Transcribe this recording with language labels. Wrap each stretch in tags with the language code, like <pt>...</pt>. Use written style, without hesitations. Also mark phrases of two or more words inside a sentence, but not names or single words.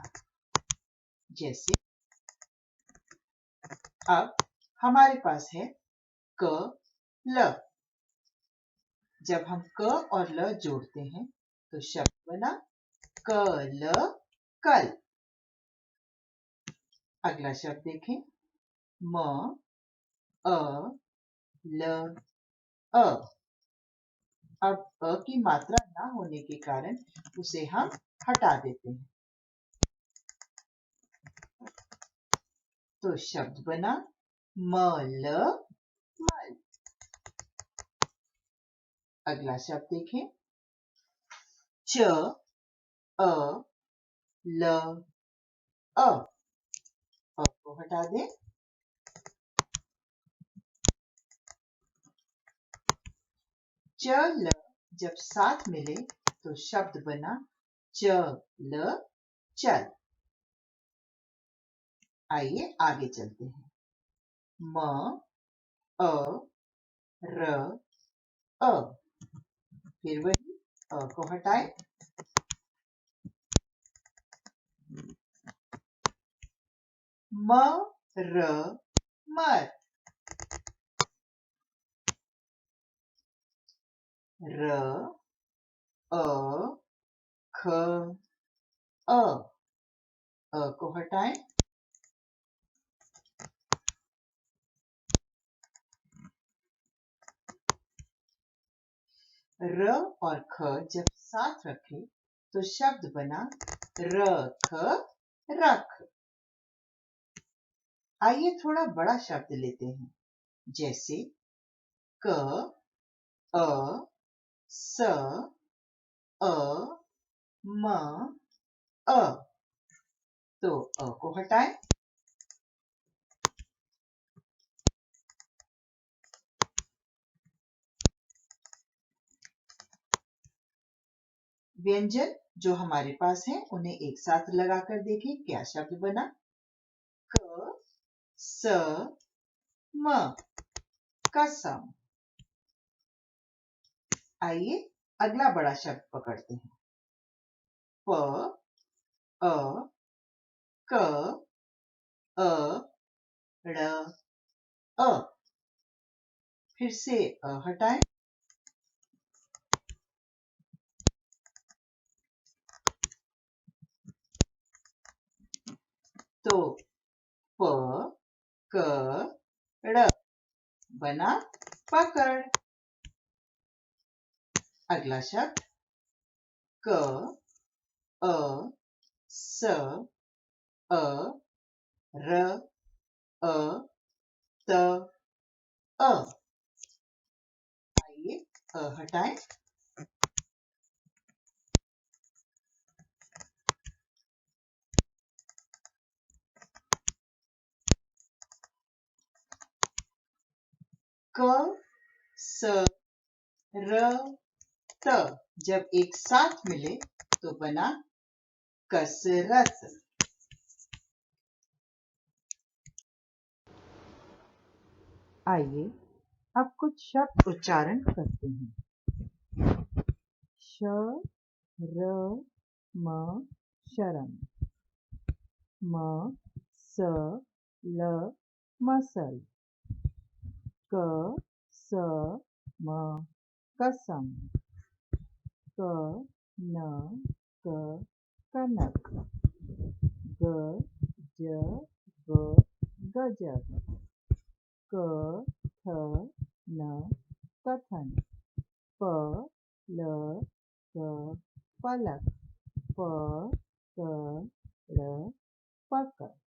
<hi>जैसे अब हमारे पास है क, ल। जब हम क और ल जोड़ते हैं तो शब्द बना क, ल, कल। अगला शब्द देखें, म, अ, ल, अ। अब अ की मात्रा ना होने के कारण उसे हम हटा देते हैं, तो शब्द बना मल, मल। अगला शब्द देखें, च, अ, ल, अ। अ को हटा दें, च ल जब साथ मिले तो शब्द बना च ल चल। आइए आगे चलते हैं। म अ र अ, फिर वही अ को हटाएं। म र मर, र अ ख अ को हटाएं। र और ख जब साथ रखें तो शब्द बना र ख रख। आइए थोड़ा बड़ा शब्द लेते हैं, जैसे क अ स अ म अ। तो अ को हटाएं। व्यंजन जो हमारे पास हैं उन्हें एक साथ लगाकर देखें क्या शब्द बना। क स म, कसम। आइए अगला बड़ा शब्द पकड़ते हैं। प अ क अ ड़ अ। फिर से अ हटाएं। तो प क ड़ बना पकड़। अगला शब्द क अ स अ र अ त अ। आइए अ हटाएं। क स र त जब एक साथ मिले तो बना कसरत। आइए अब कुछ शब्द उच्चारण करते हैं। श र म शरम, म स ल मसल, क स म कसम, क न क कनक, ग ज ब गजब, क थ न कथन, प ल क पलक, प क ड़ पकड़।</hi>